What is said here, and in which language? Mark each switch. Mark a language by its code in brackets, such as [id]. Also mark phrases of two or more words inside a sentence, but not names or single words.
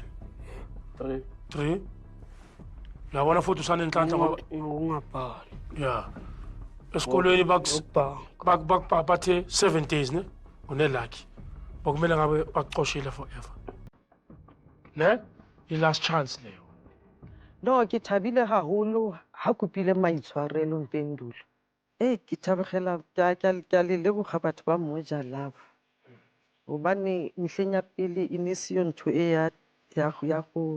[zu] 3. Yabona futhi usanenhlanhla ngoba ungabhali. ya. Esikolweni bathe 7 days ne? Unelakhi. Bakumele ngabe baxoshile forever. Ne? [en] I-last chance [zu] leyo. [st] no ke thabile haholo ha kopile maitshwarelo mpendulo ke thabegela ka le leboga batho ba Moja Love hobane mehleng ya pele e ne se yo ntho e ya go